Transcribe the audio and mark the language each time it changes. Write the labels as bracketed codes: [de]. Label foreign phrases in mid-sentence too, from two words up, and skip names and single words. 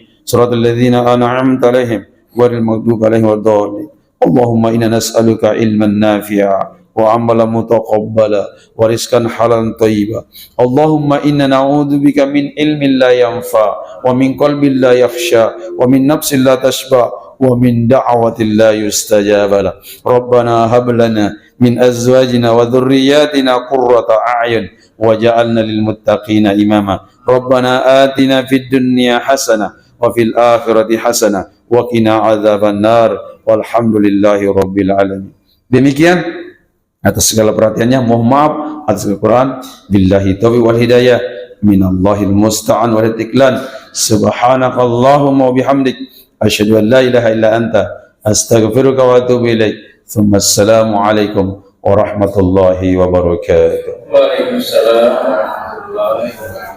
[ar] صراط الذين أنعمت عليهم غير المغضوب عليهم ولا الضالين. اللهم إنا نسألك علما نافعا وعملا متقبلا ورزقا حلالا طيبا. اللهم إنا نعوذ بك من علم لا ينفع ومن قلب لا يخشع ومن نفس لا تشبع ومن دعوة لا يستجاب لها. ربنا هب لنا من أزواجنا وذرياتنا قرة أعين واجعلنا للمتقين إماما. ربنا آتنا في الدنيا حسنة وفي الآخرة حسنة وقنا عذاب النار والحمد لله رب العالمين. [id] Demikian atas segala perhatiannya, mohon maaf atas kekurangan. [ar] بالله التوفيق والهداية، من الله المستعان والإقلان. سبحانك اللهم وبحمدك، أشهد أن لا إله إلا أنت، أستغفرك وأتوب إليك. ثم السلام عليكم ورحمة الله وبركاته. وعليكم السلام ورحمة الله وبركاته.